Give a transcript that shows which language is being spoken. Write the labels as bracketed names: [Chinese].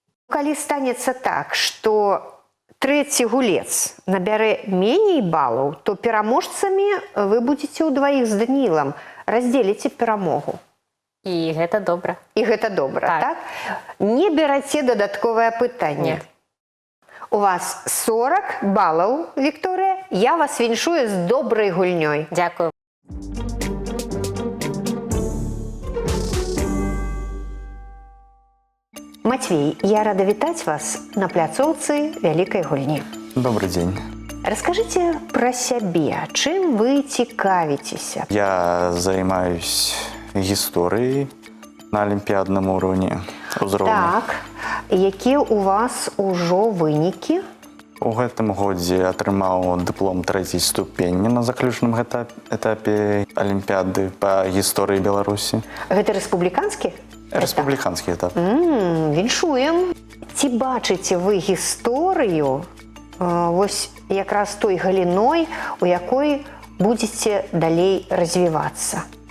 [Belarusian] Калі станецца так, што трэці гулец набярэ меней балаў, то пераможцамі вы будзеце ўдваіх з Данілам, раздзеліце перамогу. І гэта добра. І гэта добра, Так. так? Не бераце дадатковае пытанне. [Russian] Нет. [Belarusian] У вас 40 балаў, Вікторыя. Я вас віншую з добрай гульнёй. [Ukrainian] Дякую. [Belarusian] Матвей, я рада вітаць вас на пляцоўцы вялікай гульні. [Russian] Добрый день. [Belarusian] Раскажыце пра сябе, чым вы цікавіцеся? [Russian] Я занимаюсь историей на олимпиадном уровне. [Belarusian] Так, якія у вас ужо вынікі? У гэтым годзе атрымаў дыплом 3-й ступені на заключным этапе Олімпіады па гісторыі Беларусі. Гэта рэспубліканскі? Рэспубліканскі этап. Віншуем. Ці бачыце вы гісторыю вось якраз той галіной, у якой будзеце далей развівацца?